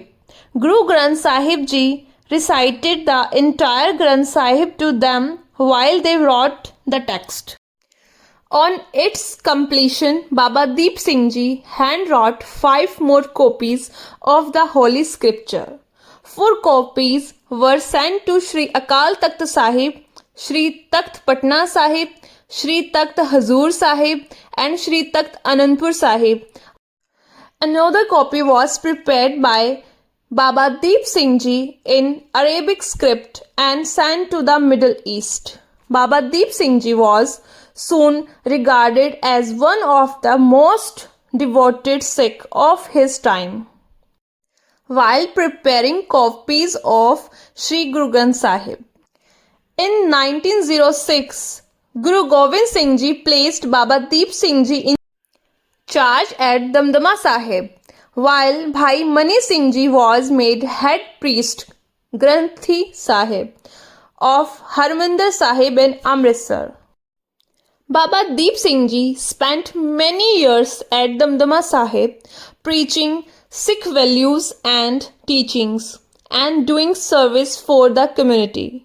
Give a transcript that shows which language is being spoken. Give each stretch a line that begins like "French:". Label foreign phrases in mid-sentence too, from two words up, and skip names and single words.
English: Guru Granth Sahib Ji recited the entire Granth Sahib to them while they wrote the text. On its completion, Baba Deep Singh Ji hand-wrote 5 more copies of the Holy Scripture. 4 copies were sent to Shri Akal Takht Sahib, Shri Takht Patna Sahib, Shri Takht Hazur Sahib and Shri Takht Anandpur Sahib. Another copy was prepared by Baba Deep Singh Ji in Arabic script and sent to the Middle East. Baba Deep Singh Ji was soon regarded as one of the most devoted Sikh of his time. While preparing copies of Sri Guru Granth Sahib, in 1906, Guru Gobind Singh Ji placed Baba Deep Singh Ji in charge at Damdama Sahib, while Bhai Mani Singh Ji was made head priest Granthi Sahib of Harmandir Sahib in Amritsar. Baba Deep Singh Ji spent many years at Damdama Sahib preaching Sikh values and teachings and doing service for the community.